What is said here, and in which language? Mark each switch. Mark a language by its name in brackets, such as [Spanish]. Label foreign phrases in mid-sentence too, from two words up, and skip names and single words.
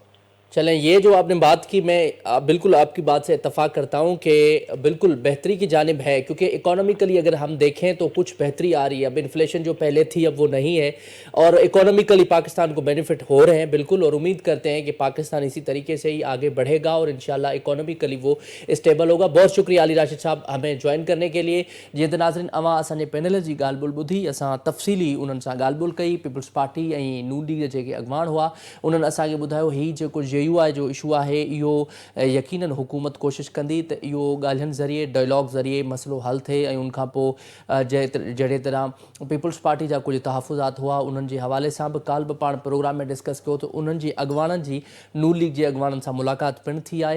[Urdu] چلیں یہ جو آپ نے بات کی، میں بالکل آپ کی بات سے اتفاق کرتا ہوں کہ بالکل بہتری کی جانب ہے، کیونکہ اکانومیکلی اگر ہم دیکھیں تو کچھ بہتری آ رہی ہے. اب انفلیشن جو پہلے تھی اب وہ نہیں ہے، اور اکانومیکلی پاکستان کو بینیفٹ ہو رہے ہیں بالکل، اور امید کرتے ہیں کہ پاکستان اسی طریقے سے ہی آگے بڑھے گا اور انشاءاللہ اکانومیکلی وہ اسٹیبل ہوگا. بہت شکریہ علی راشد صاحب ہمیں جوائن کرنے کے لیے. [Sindhi] جی ناظرین، اواں اساں پینل جی ॻाल्हि ॿोल ॿुधी، اساں تفصیلی उन्हनि सां ॻाल्हि ॿोल कई. पीपल्स पार्टी ऐं नून लीग जेके अॻुवाण हुआ उन्हनि असांखे ॿुधायो हीउ जेको JUI जो इशू आहे इहो यकीनन हुकूमत कोशिशि कंदी त इहो ॻाल्हियुनि ज़रिए, डायलॉग ज़रिए मसइलो हल थिए. ऐं उनखां पोइ जहिड़े तरह पीपल्स पार्टी जा कुझु तहफ़ुज़ात हुआ उन्हनि जे हवाले सां बि काल्ह बि पाण प्रोग्राम में डिस्कस कयो त उन्हनि जी अॻुवाणनि जी नून लीग जे अॻुवाणनि सां मुलाक़ात पिणु थी आहे.